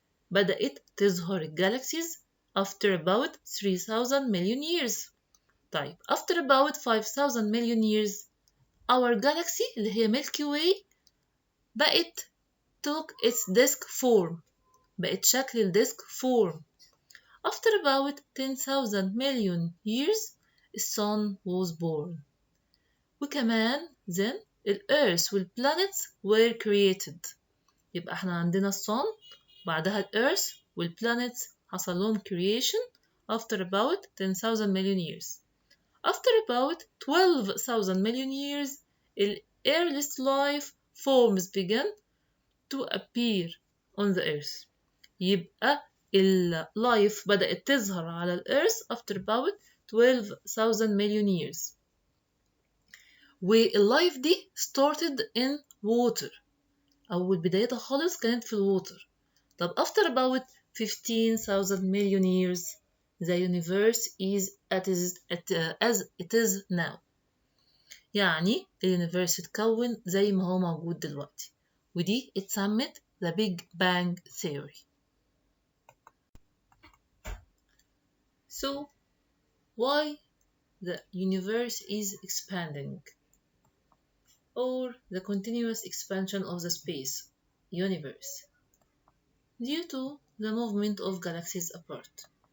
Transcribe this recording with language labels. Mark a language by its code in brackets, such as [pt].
[ar] بدأت تظهر الجالاكسيز [en] after about 3000 million years. طيب after about 5000 million years our galaxy [ar] اللي هي [en] Milky Way بقت took its disk form. [ar] بقت شكل الديسك form. [en] After about 10,000 million years the sun was born. وكمان then the earth والplanets were created. [ar] يبقى احنا عندنا الصن بعدها الأرث والplanets حصل لهم [en] creation after about 10,000 million years. After about 12,000 million years the earliest life forms began to appear on the earth. [ar] يبقى اللايف بدأت تظهر على الأرث [en] after about 12,000 million years. [ar] واللايف دي [en] started in water. [ar] أول بدايتها خالص كانت في الووتر. [en] طب after about 15,000 million years the universe is as it is now. [ar] يعني اليونيفرس اتكون زي ما هو موجود دلوقتي. ودي اتسمت the Big Bang Theory. [en] So why the universe is expanding or the continuous expansion of the space universe due to the movement of galaxies apart.